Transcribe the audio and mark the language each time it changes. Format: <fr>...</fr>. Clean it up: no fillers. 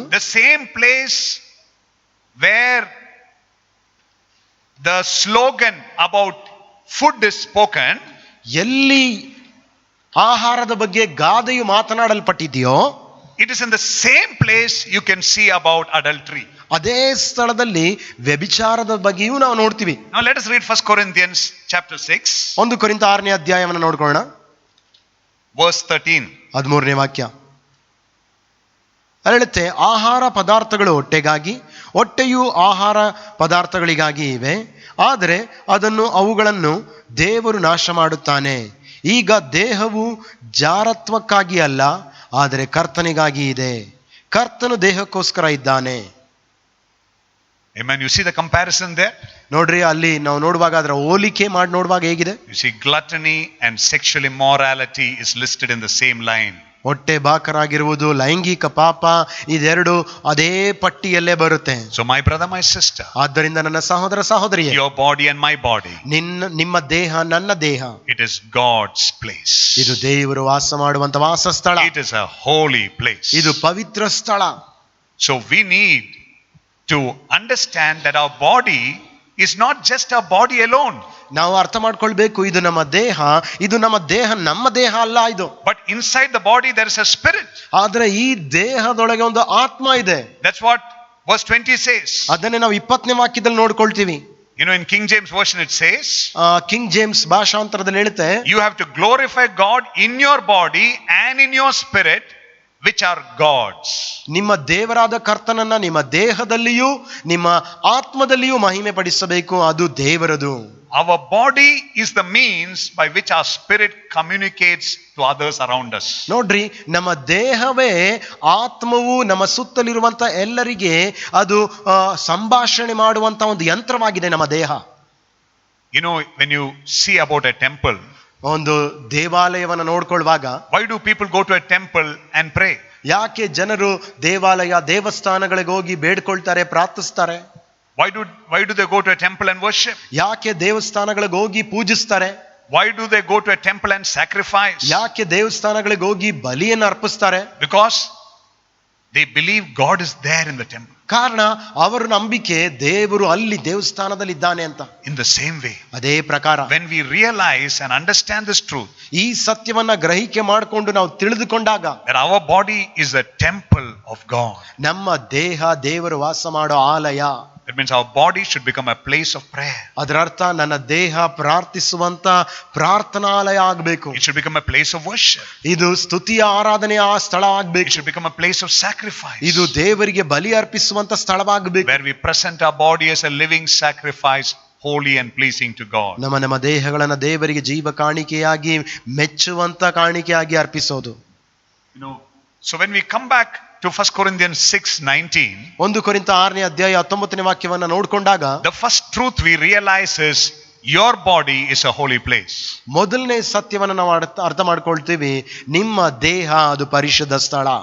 <en>the same place where the slogan about food is spoken,</en> <kn>ಎಲ್ಲಿ ಆಹಾರದ ಬಗ್ಗೆ ಗಾದೆಯು ಮಾತನಾಡಲ್ಪಟ್ಟಿದೆಯೋ,</kn> <en>it is in the same place you can see about adultery.</en> <kn>ಅದೇ ಸ್ಥಳದಲ್ಲಿ ವ್ಯಭಿಚಾರದ ಬಗ್ಗೆಯೂ ನಾವು ನೋಡ್ತೀವಿ.</kn> <en>Now let us read 1 Corinthians chapter 6</en> <kn>1 ಕೊರಿಂಥ 6ನೇ ಅಧ್ಯಾಯವನ್ನು ನೋಡ್ಕೊಳ್ಳೋಣ.</kn> <en>verse 13.</en> <kn>13ನೇ ವಾಕ್ಯ ಹೇಳುತ್ತೆ, ಆಹಾರ ಪದಾರ್ಥಗಳು ಹೊಟ್ಟೆಗಾಗಿ, ಹೊಟ್ಟೆಯು ಆಹಾರ ಪದಾರ್ಥಗಳಿಗಾಗಿ ಇವೆ, ಆದರೆ ಅವುಗಳನ್ನು ದೇವರು ನಾಶ ಮಾಡುತ್ತಾನೆ. ಈಗ ದೇಹವು ಜಾರತ್ವಕ್ಕಾಗಿ ಅಲ್ಲ, ಆದರೆ ಕರ್ತನಿಗಾಗಿ ಇದೆ. ಕರ್ತನು ದೇಹಕ್ಕೋಸ್ಕರ ಇದ್ದಾನೆ.</kn> <en>Amen. You see the comparison there?</en> <kn>ನೋಡ್ರಿ, ಅಲ್ಲಿ ನಾವು ನೋಡುವಾಗ ಅದರ ಹೋಲಿಕೆ ಮಾಡಿ ನೋಡುವಾಗ ಹೇಗಿದೆ.</kn> <en>You see gluttony and sexual immorality is listed in the same line.</en> <kn>ಹೊಟ್ಟೆ ಬಾಕರಾಗಿರುವುದು, ಲೈಂಗಿಕ ಪಾಪ, ಇದೆರಡು ಅದೇ ಪಟ್ಟಿಯಲ್ಲೇ ಬರುತ್ತೆ.</kn> <en>So my brother, my sister,</en> <kn>ಆದ್ದರಿಂದ ನನ್ನ ಸಹೋದರ ಸಹೋದರಿಯೇ,</kn> <en>your body and my body,</en> <kn>ನಿಮ್ಮ ದೇಹ ನನ್ನ ದೇಹ,</kn> <en>it is God's place.</en> <kn>ಇದು ದೇವರು ವಾಸ ಮಾಡುವಂತ ವಾಸಸ್ಥಳ.</kn> <en>It is a holy place.</en> <kn>ಇದು ಪವಿತ್ರ ಸ್ಥಳ.</kn> <en>So we need to understand that our body is not just our body alone.</en> <kn>ನಾವು ಅರ್ಥ ಮಾಡ್ಕೊಳ್ಬೇಕು, ಇದು ನಮ್ಮ ದೇಹ, ನಮ್ಮ ದೇಹ ಅಲ್ಲ ಇದು.</kn> <en>But inside the body there is a spirit.</en> <kn>ಆದ್ರೆ ಈ ದೇಹದೊಳಗೆ ಒಂದು ಆತ್ಮ ಇದೆ.</kn> <en>That's what verse 20 says.</en> <kn>ಅದನ್ನೇ ನಾವು 20ನೇ ವಾಕ್ಯದಲ್ಲಿ ನೋಡ್ಕೊಳ್ತೀವಿ.</kn> <en>You know, in King James Version it says,</en> <kn>king James ಭಾಷಾಂತರದಲ್ಲಿ ಹೇಳುತ್ತೆ,</kn> <en>you have to glorify God in your body and in your spirit, which are God's.</en> <kn>ನಿಮ್ಮ ದೇವರಾದ ಕರ್ತನನ್ನ ನಿಮ್ಮ ದೇಹದಲ್ಲಿಯೂ ನಿಮ್ಮ ಆತ್ಮದಲ್ಲಿಯೂ ಮಹಿಮೆ ಪಡಿಸಬೇಕು, ಅದು ದೇವರದು.</kn> <en>Our body is the means by which our spirit communicates to others around us.</en> <kn>ನೋಡ್ರಿ, ನಮ್ಮ ದೇಹವೇ ಆತ್ಮವು ನಮ್ಮ ಸುತ್ತಲಿರುವಂತ ಎಲ್ಲರಿಗೆ ಅದು ಸಂಭಾಷಣೆ ಮಾಡುವಂತ ಒಂದು ಯಂತ್ರವಾಗಿದೆ ನಮ್ಮ ದೇಹ.</kn> <en>You know, when you see about a temple,</en> <kn>ಒಂದು ದೇವಾಲಯವನ್ನು ನೋಡ್ಕೊಳ್ಳುವಾಗ,</kn> <en>why do people go to a temple and pray?</en> <kn>ಯಾಕೆ ಜನರು ದೇವಸ್ಥಾನಗಳಿಗೆ ಹೋಗಿ ಬೇಡ್ಕೊಳ್ತಾರೆ, ಪ್ರಾರ್ಥಿಸ್ತಾರೆ?</kn> <en>Why do they go to a temple and worship?</en> <kn>ಯಾಕೆ ದೇವಸ್ಥಾನಗಳಿಗೆ ಹೋಗಿ ಪೂಜಿಸ್ತಾರೆ?</kn> <en>Why do they go to a temple and sacrifice?</en> <kn>ಯಾಕೆ ದೇವಸ್ಥಾನಗಳಿಗೆ ಹೋಗಿ ಬಲಿಯನ್ನು ಅರ್ಪಿಸ್ತಾರೆ?</kn> <en>Because they believe God is there in the temple.</en> <kn>ಕಾರಣ ಅವರ ನಂಬಿಕೆ ದೇವರು ಅಲ್ಲಿ ದೇವಸ್ಥಾನದಲ್ಲಿ ಇದ್ದಾನೆ ಅಂತ.</kn> <en>In the same way,</en> <kn>ಅದೇ ಪ್ರಕಾರ</kn> <en>when we realize and understand this truth,</en> <kn>ಈ ಸತ್ಯವನ್ನ ಗ್ರಹಿಕೆ ಮಾಡಿಕೊಂಡು ನಾವು ತಿಳಿದುಕೊಂಡಾಗ,</kn> <en>that our body is a temple of God,</en> <kn>ನಮ್ಮ ದೇಹ ದೇವರು ವಾಸ ಮಾಡೋ ಆಲಯ.</kn> <en>that means our body should become a place of prayer.</en> <kn>ಅದರ ಅರ್ಥ ನನ್ನ ದೇಹ ಪ್ರಾರ್ಥಿಸುವಂತ ಪ್ರಾರ್ಥನಾಲಯ ಆಗಬೇಕು.</kn> <en>It should become a place of worship.</en> <kn>ಇದು ಸ್ತುತಿಯ ಆರಾಧನೆಯ ಸ್ಥಳ</kn> <en>It</en> <kn>ಆಗಬೇಕು.</kn> <en>should become a place of sacrifice,</en> <kn>ಇದು ದೇವರಿಗೆ ಬಲಿ ಅರ್ಪಿಸುವಂತ ಸ್ಥಳವಾಗಬೇಕು.</kn> <en>where we present our body as a living sacrifice, holy and pleasing to God.</en> <kn>ನಮ್ಮ ದೇಹಗಳನ್ನ ದೇವರಿಗೆ ಜೀವ ಕಾಣಿಕೆಯಾಗಿ ಮೆಚ್ಚುವಂತ ಕಾಣಿಕೆಯಾಗಿ ಅರ್ಪಿಸೋದು.</kn> <en>You know, so when we come back to 1 Corinthians 6:19,</en> <kn>1 ಕೊರಿಂಥ 6ನೇ ಅಧ್ಯಾಯ 19ನೇ ವಾಕ್ಯವನ್ನ ನೋಡ್ಕೊಂಡಾಗ,</kn> <en>the first truth we realize is your body is a holy place.</en> <kn>ಮೊದಲನೇ ಸತ್ಯವನ್ನ ನಾವು ಅರ್ಥ ಮಾಡ್ಕೊಳ್ತೀವಿ, ನಿಮ್ಮ ದೇಹ ಅದು ಪರಿಶುದ್ಧ ಸ್ಥಳ.</kn>